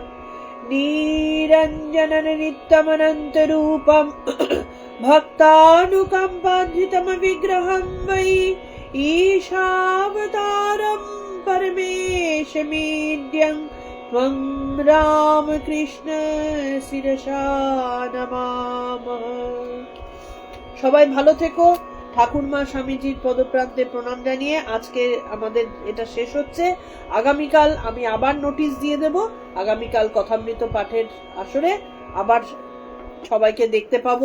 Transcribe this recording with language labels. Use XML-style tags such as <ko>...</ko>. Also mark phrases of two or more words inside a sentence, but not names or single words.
<sa>निरञ्जन नित्यमनन्तरूपं भक्तानुकम्पान्वितं विग्रहं वै ईशावतारम् परमेशमीड्यं त्वं रामकृष्ण শিরসা নমামः।</sa> <bn>সবাই ভালো থেকো। ঠাকুরমা স্বামীজির পদপ্রান্তে প্রণাম জানিয়ে আজকে আমাদের এটা শেষ হচ্ছে। আগামীকাল আমি আবার নোটিশ দিয়ে দেব, আগামীকাল কথামৃত পাঠের আসরে আবার সবাইকে দেখতে পাবো।</bn>